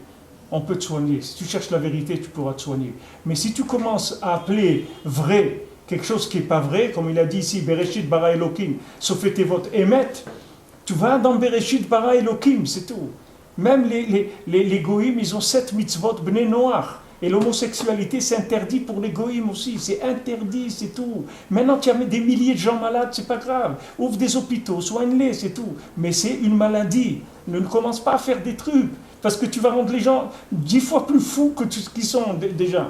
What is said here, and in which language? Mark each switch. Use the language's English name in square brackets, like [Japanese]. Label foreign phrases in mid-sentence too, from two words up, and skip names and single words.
[French] On peut te soigner. Si tu cherches la vérité, tu pourras te soigner. Mais si tu commences à appeler vrai quelque chose qui n'est pas vrai, comme il a dit ici, [Hebrew] בראשית ברא אלוקים, סופי תיבות אמת, [French] tu vas dans [Hebrew] בראשית ברא אלוקים, [French] c'est tout. Même les goïms, ils ont 7 [Hebrew] מצוות בני נח. [French] Et l'homosexualité, c'est interdit pour les goïms aussi. C'est interdit, c'est tout. Maintenant, tu as des milliers de gens malades, c'est pas grave. Ouvre des hôpitaux, soigne-les, c'est tout. Mais c'est une maladie. Ne commence pas à faire des trucs. Parce que tu vas rendre les gens 10 fois plus fous que ce qu'ils sont déjà.